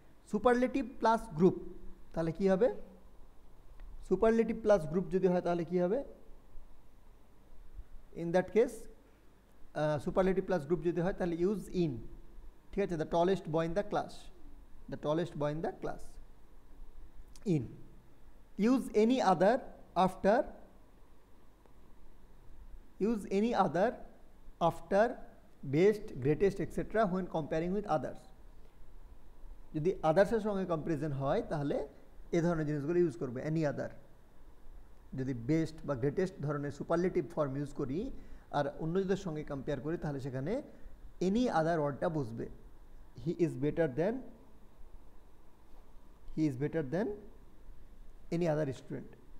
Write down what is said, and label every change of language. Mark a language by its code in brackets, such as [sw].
[bn] Superlative plus group, তাহলে কি হবে, সুপারলেটিভ প্লাস গ্রুপ যদি হয় তাহলে কি হবে, [en] in that case [bn] superlative plus group যদি হয় তাহলে ইউজ ইন, ঠিক আছে। [en] The tallest boy in the class, the tallest boy in the class, in. Use any other after, use any other after best, greatest etc. when comparing with others. [bn] যদি আদার্সের সঙ্গে comparison হয় তাহলে এই ধরনের জিনিসগুলো use করবে, এনি আদার। যদি best বা গ্রেটেস্ট ধরনের সুপারলেটিভ ফর্ম ইউজ করি আর অন্যদের সঙ্গে কম্পেয়ার করি তাহলে সেখানে এনি আদার ওয়ার্ডটা বুঝবে। [en] He is better than, he is better than any other student.